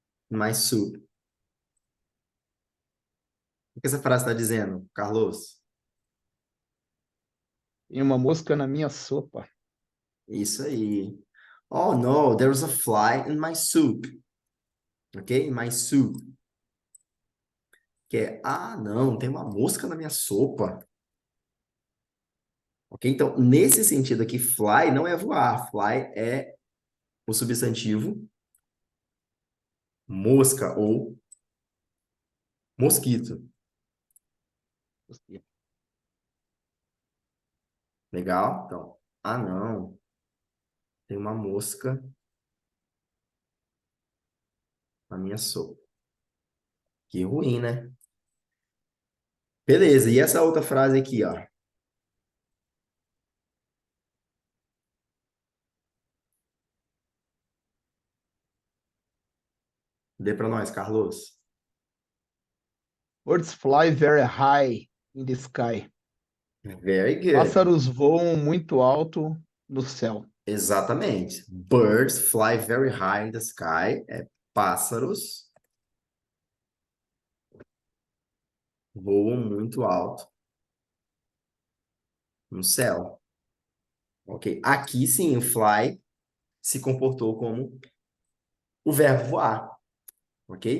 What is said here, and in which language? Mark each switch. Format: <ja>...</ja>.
<en>In my soup.</en> <pt>O que essa frase está dizendo, Carlos? Tem uma mosca na minha sopa. Isso aí.</pt> <en>Oh, no, there's a fly in my soup. Ok? In my soup.</en> <pt>Que é, ah, não, tem uma mosca na minha sopa. Ok? Então, nesse sentido aqui, fly não é voar. Fly é o substantivo mosca ou mosquito. Mosquito. Legal? Então, ah, não, tem uma mosca na minha sopa. Que ruim, né? Beleza, e essa outra frase aqui, ó. Dê para nós, Carlos.</pt> <en>Birds fly very high in the sky. Very good.</en> <pt>Pássaros voam muito alto no céu. Exatamente.</pt> <en>Birds fly very high in the sky.</en> <pt>É pássaros voam muito alto no céu. Ok. Aqui sim, o fly se comportou como o verbo voar. Ok?</pt>